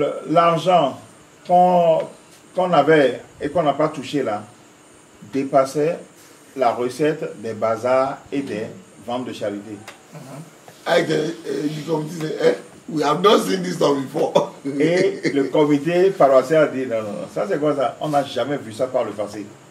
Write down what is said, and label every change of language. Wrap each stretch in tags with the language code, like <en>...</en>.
<fr>L'argent qu'on avait et qu'on n'a pas touché là dépassait la recette des bazars et des ventes de charité.</fr> <en>The committee said, we have not seen this one before.</en> <fr>Et le comité paroissial a dit non, ça c'est quoi ça? On n'a jamais vu ça par le passé.</fr>